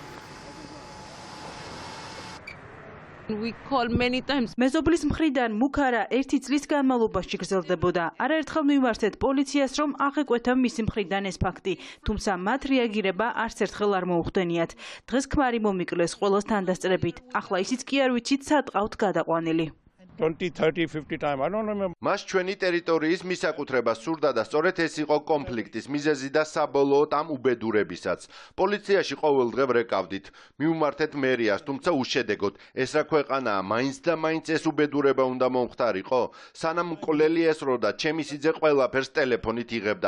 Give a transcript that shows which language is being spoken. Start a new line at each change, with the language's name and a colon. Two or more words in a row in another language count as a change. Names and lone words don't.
Georgian: მეზობლის მხრიდან მუქარა 1 წლის განმავლობაში გრძელდებოდა. არაერთხელ მივმართეთ პოლიციას, რომ აღეკვეთა მისი მხრიდან ეს ფაქტი, თუმცა მათ რეაგირება არც ერთხელ არ მოუხდენიათ. დღეს ქმარი მომიკლეს ყველას თანდასწრებით. ახლა ისიც კი არ ვიცით, სად ყავთ გადაყვანილი.
English: 20-30-50 time. I don't remember.
Georgian: მას ჩვენი ტერიტორიის მისაკუთრება სურდა და სწორედ ეს იყო კონფლიქტის მიზეზი და საბოლოოდ ამ უბედურებისაც. პოლიციაში ყოველდღე ვრეკავდით. მივმართეთ მერიას, თუმცა უშედეგოდ. ეს რა ქვეყანაა, მაინც და მაინც ეს უბედურება უნდა მომხდარიყო? სანამ მკვლელი ესროდა, ჩემი სიძე ყველაფერს ტელეფონით იღებდა.